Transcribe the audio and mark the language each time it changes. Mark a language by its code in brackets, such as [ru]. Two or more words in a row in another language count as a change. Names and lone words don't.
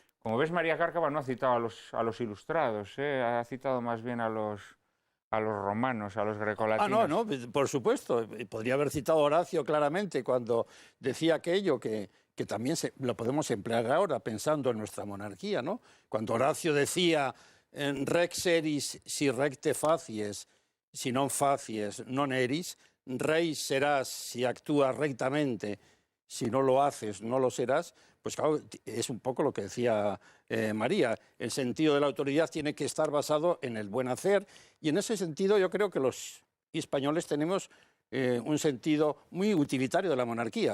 [es] Como ves, María Cárcava no ha citado a los ilustrados, ha citado más bien a los romanos, a los grecolatinos. No, por supuesto. Podría haber citado a Horacio claramente cuando decía aquello que también lo podemos emplear ahora pensando en nuestra monarquía, ¿no? Cuando Horacio decía [la] rex eris si recte facies, si non facies non eris, [es] rey serás si actúas rectamente, si no lo haces no lo serás. Pues claro, es un poco lo que decía María. El sentido de la autoridad tiene que estar basado en el buen hacer, y en ese sentido yo creo que los españoles tenemos un sentido muy utilitario de la monarquía.